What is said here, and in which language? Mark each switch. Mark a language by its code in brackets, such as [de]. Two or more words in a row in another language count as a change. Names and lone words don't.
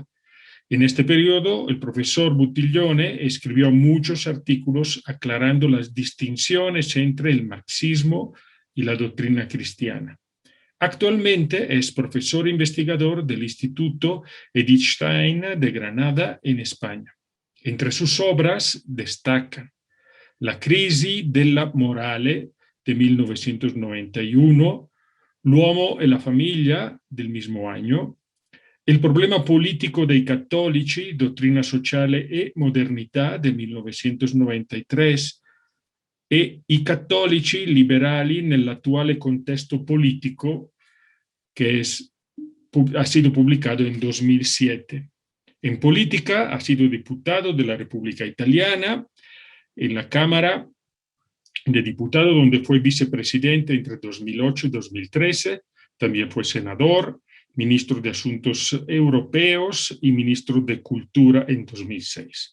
[es] En este periodo, el profesor Buttiglione escribió muchos artículos aclarando las distinciones entre el marxismo y la doctrina cristiana. Actualmente es profesor investigador del Instituto Edith Stein de Granada, en España. Entre sus obras destacan La crisi della morale de 1991, L'uomo e la famiglia del mismo año, El problema politico dei cattolici, dottrina sociale e modernità del 1993 e I cattolici liberali nell'attuale contesto politico, que ha sido publicado en 2007. En política ha sido diputado de la República Italiana, en la Cámara de Diputados, donde fue vicepresidente entre 2008 y 2013, también fue senador, ministro de Asuntos Europeos y ministro de Cultura en 2006.